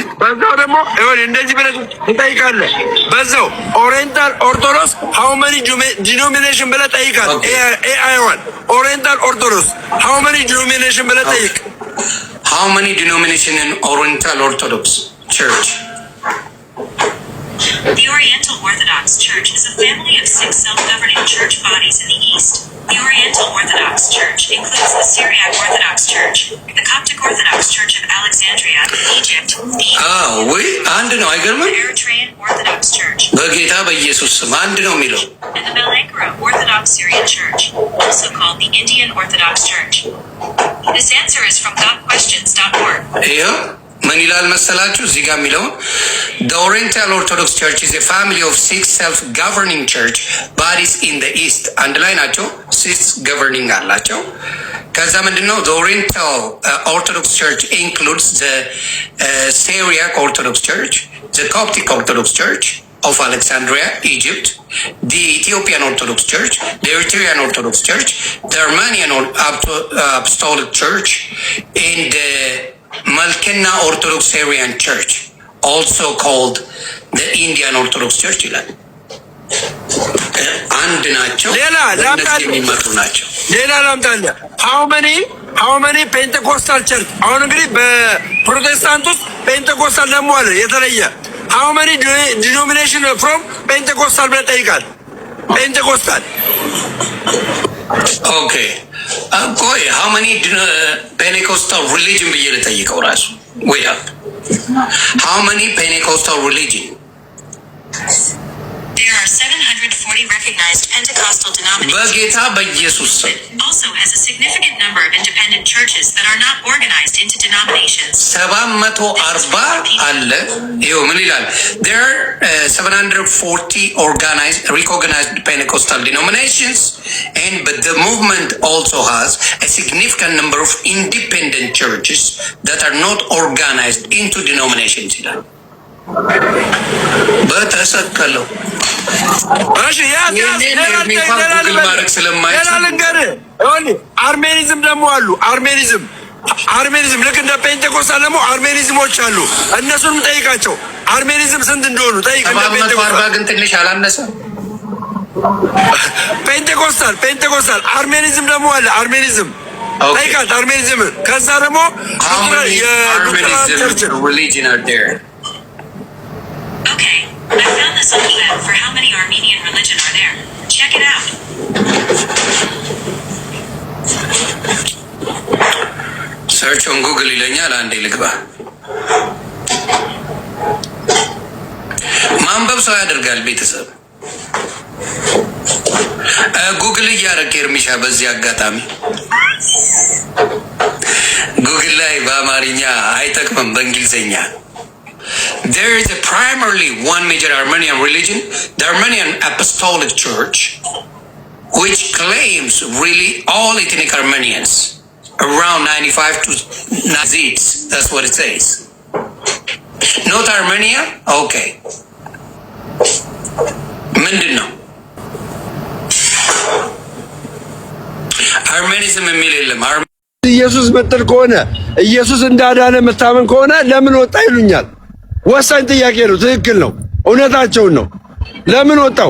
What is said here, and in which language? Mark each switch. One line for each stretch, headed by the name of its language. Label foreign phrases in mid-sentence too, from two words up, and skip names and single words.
Amharic: በዛው ደግሞ ይሁን እንደዚህ ብለህ ትጠይቃለህ። በዛው
English: Oriental Orthodox how many denomination
Amharic: ብለህ ጠይቃለህ። ኤአይዋን
English: Oriental Orthodox how many denomination
Amharic: ብለህ ጠይቅ።
English: How many denomination in Oriental Orthodox Church? The Oriental Orthodox Church is a family of 6 self-governing church bodies in the East. The Oriental Orthodox Church includes the Syriac Orthodox Church, the Coptic Orthodox Church of Alexandria, Egypt,
Amharic: አንድ ነው አይገርምም?
English: the Eritrean Orthodox Church,
Amharic: በጌታ በኢየሱስ ስም አንድ ነው የሚለው።
English: and the Malankara Orthodox Syrian Church, also called the Indian Orthodox Church. This answer is from GotQuestions.org.
Amharic: ይኸው ምን ይላል መሰላችሁ? እዚህ ጋር የሚለውን
English: the Oriental Orthodox Church is a family of 6 self-governing church bodies in the East.
Amharic: አንድ ላይ ናቸው። 6 governing አላቸው። ከዛ ምንድነው
English: the Oriental Orthodox Church includes the Syriac Orthodox Church, the Coptic Orthodox Church of Alexandria, Egypt, the Ethiopian Orthodox Church, the Eritrean Orthodox Church, the Armenian Apostolic Church, and the Malkena Orthodox Syrian Church, also called the Indian Orthodox Church
Amharic: ይላል። አንድ ናቸው። ሌላ ላምጣልህ።
English: how many Pentecostal church።
Amharic: አሁን እንግዲህ በፕሮቴስታንት ውስጥ ፔንቴኮስታል ደግሞ አለ የተለየ።
English: how many denomination from Pentecostal
Amharic: ብለህ ጠይቃል። ፔንቴኮስታል
English: okay ቆይ how many Pentecostal religion
Amharic: ብዬ ልጠይቀው ራሱ ወይ
English: how many Pentecostal religion? There are 750 40 recognized Pentecostal denominations.
Amharic: በጌታ በኢየሱስ ስም
English: Also has a significant number of independent churches that are not organized into denominations.
Amharic: 740 አለ። ይኸው ምን ይላል?
English: There are 740 organized, recognized Pentecostal denominations, and but the movement also has a significant number of independent churches that are not organized into denominations.
Amharic: በተሰቀለው አርሜኒዝም ደግሞ አሉ። አርሜኒዝም ልክ እንደ ፔንቴኮስታል ደግሞ አርሜኒዝሞች አሉ። እነሱንም ጠይቃቸው። አርሜኒዝም ስንት እንደሆኑ ጠይቅ። ግን ትንሽ አላነሰ። ፔንቴኮስታል አርሜኒዝም ደግሞ አለ። አርሜኒዝም ጠይቃት። አርሜኒዝም ከዛ ደግሞ
English: Okay, I found this on the web for how many Armenian religion are there. Check it out. Search on Google
Amharic: ይለኛል። አንዴ ልግባ። ማንበብ ሰው ያደርጋል። ቤተሰብ ጉግል እያደረገ ኤርሚሻ በዚህ አጋጣሚ ጉግል ላይ በአማርኛ አይጠቅምም፣ በእንግሊዝኛ
English: There is a primarily one major Armenian religion, the Armenian Apostolic Church, which claims really all ethnic Armenians, around 95 to Nazids. That's what it says. Not Armenia? Okay.
Amharic: ምንድን ነው አርሜኒዝም የሚል የለም። ኢየሱስ ምትል ከሆነ ኢየሱስ እንዳዳነ መታመን ከሆነ ለምን ወጣ ይሉኛል። ወሳኝ ጥያቄ ነው። ትክክል ነው። እውነታቸውን ነው። ለምን ወጣው?